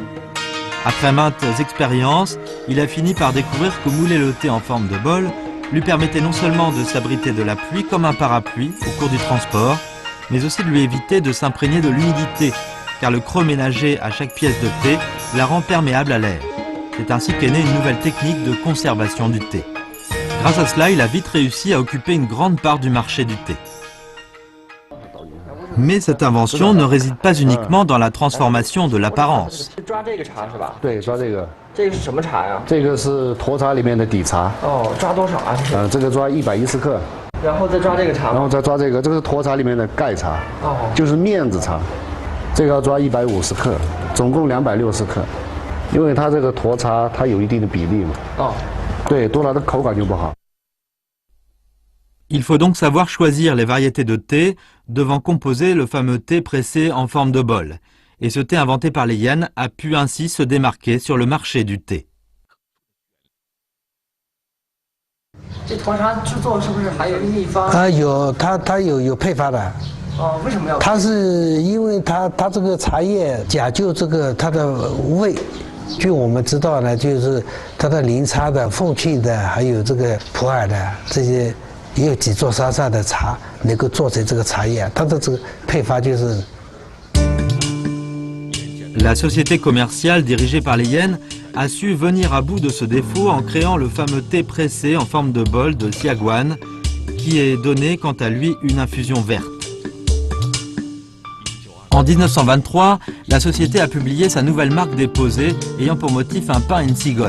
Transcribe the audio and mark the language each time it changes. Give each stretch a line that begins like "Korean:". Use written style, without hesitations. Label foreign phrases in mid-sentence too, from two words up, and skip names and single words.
French: Après maintes expériences, il a fini par découvrir que mouler le thé en forme de bol lui permettait non seulement de s'abriter de la pluie comme un parapluie au cours du transport, mais aussi de lui éviter de s'imprégner de l'humidité, car le creux ménagé à chaque pièce de thé la rend perméable à l'air. C'est ainsi qu'est née une nouvelle technique de conservation du thé. Grâce à cela, il a vite réussi à occuper une grande part du marché du thé. Mais cette invention ne réside pas uniquement dans la transformation de l'apparence.
Chinese: 对，抓这个。这个是什么茶呀？这个是沱茶里面的底茶。哦，抓多少啊？这个抓110克。然后再抓这个茶。然后再抓这个，这个是沱茶里面的盖茶。哦。就是面子茶，这个要抓150克，总共260克，因为它这个沱茶它有一定的比例嘛。哦。对，多了的口感就不好。
French: Il faut donc savoir choisir les variétés de thé devant composer le fameux thé pressé en forme de bol. Et ce thé inventé par les yens a pu ainsi se démarquer sur le marché du thé.
Chinese: 这沱茶制作是不是还有秘方？有，它有配方的。哦，为什么要？它是因为它这个茶叶讲究这个它的味。据我们知道呢，就是它的零差的、凤庆的，还有这个普洱的这些，也有几座山上的茶能够做成这个茶叶。它的这个配方就是。
French: La société commerciale dirigée par les yens a su venir à bout de ce défaut en créant le fameux thé pressé en forme de bol de Xiaguan, qui est donné quant à lui une infusion verte. En 1923, la société a publié sa nouvelle marque déposée ayant pour motif un pain et une cigogne.